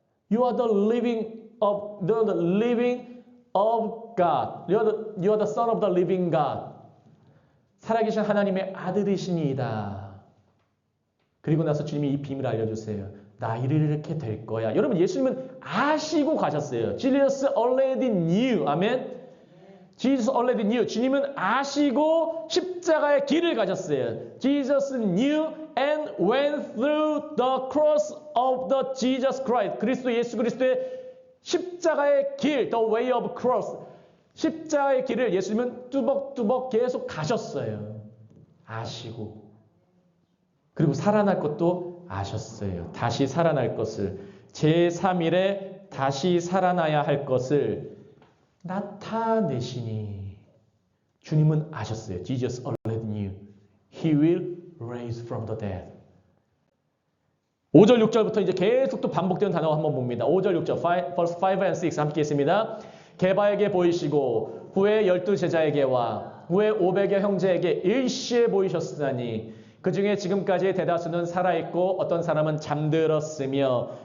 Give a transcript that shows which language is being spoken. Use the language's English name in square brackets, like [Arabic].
[English] You are the living of God. You are the Son of the living God. [Korean] 살아계신 하나님의 아들이시니이다. 그리고 나서 주님이 이 비밀을 알려주세요. 나 이렇게 될 거야. 여러분 예수님은 아시고 가셨어요. [English] Jesus already knew. 아멘. Jesus already knew. [Korean] 주님은 아시고 십자가의 길을 가셨어요. [English] Jesus knew and went through the cross of the Jesus Christ. [Korean] 예수 그리스도의 십자가의 길, [English] the way of cross. [Korean] 십자가의 길을 예수님은 뚜벅뚜벅 계속 가셨어요. 아시고. 그리고 살아날 것도 아셨어요. 다시 살아날 것을. 제3일에 다시 살아나야 할 것을 나타내시니. 주님은 아셨어요. [English] Jesus already knew. He will raise from the dead. [Korean] 5절 6절부터 이제 계속 또 반복되는 단어를 한번 봅니다. 5절 6절 [English] verse 5 and 6 [Korean] 함께 있습니다. 게바에게 보이시고 후에 12제자에게와 후에 500여 형제에게 일시에 보이셨으나니 그 중에 지금까지 대다수는 살아있고 어떤 사람은 잠들었으며.